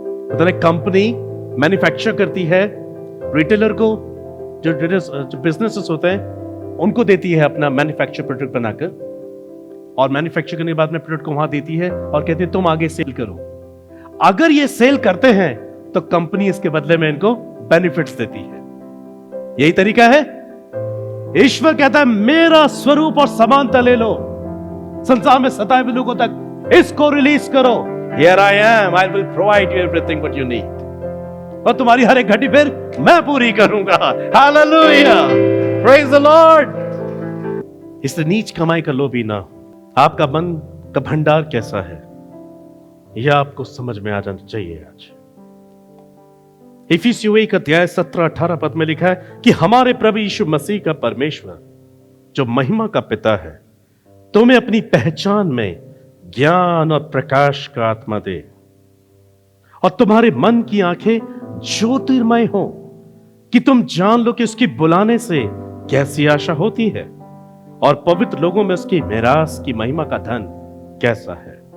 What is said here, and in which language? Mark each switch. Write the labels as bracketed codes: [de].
[hi] मतलब company manufacture करती है, रिटेलर को जो बिजनेसेस होते हैं उनको देती है अपना मैन्युफैक्चर प्रोडक्ट बनाकर, और मैन्युफैक्चर करने के बाद में प्रोडक्ट को वहां देती है और कहती है तुम आगे सेल करो। अगर ये सेल करते हैं तो कंपनी इसके बदले में इनको बेनिफिट्स देती है। यही तरीका है। ईश्वर कहता है मेरा स्वरूप और समानता ले लो, संसार में सताए हुए लोगों तक इसको रिलीज करो। [en] Here I am, I will provide you everything what you need. [hi] और तुम्हारी हर एक घटी फिर मैं पूरी करूंगा। [en] Hallelujah, praise the Lord। [hi] इसलिए नीच कमाई का लोभी ना। आपका मन का भंडार कैसा है यह आपको समझ में आ जाना चाहिए। आज इफिसियों 1 अध्याय 17-18 पद में लिखा है कि हमारे प्रभु यीशु मसीह का परमेश्वर जो महिमा का पिता है तुम्हें अपनी पहचान में ज्ञान और प्रकाश का आत्मा दे, और तुम्हारे मन की आंखें ज्योतिर्मय हो कि तुम जान लो कि उसकी बुलाने से कैसी आशा होती है, और पवित्र लोगों में उसकी मेरास की महिमा का धन कैसा है।